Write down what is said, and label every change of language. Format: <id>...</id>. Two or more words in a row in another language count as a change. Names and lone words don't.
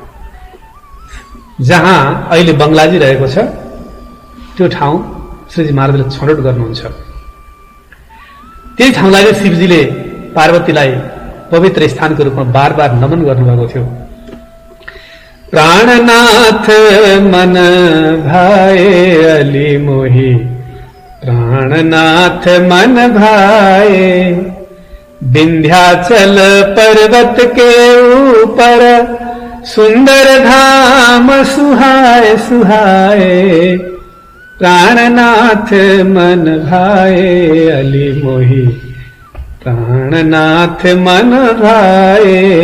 <ne>जहाँ अहिले बङ्गलाजी रहेको छ त्यो ठाउँ श्रीजी महाराजले छनौट गर्नुहुन्छ। त्यही ठाउँलाई शिवजीले पार्वतीलाई पवित्र स्थानको रूपमा बार बार नमन गर्नुभएको थियो।</ne> <hi>प्राणनाथ मन भाए अली मोही, प्राणनाथ मन भाए, विंध्याचल पर्वत के ऊपर सुंदर धाम सुहाए सुहाए, प्राणनाथ मन भाए अली मोही, प्राणनाथ मन भाए।</hi>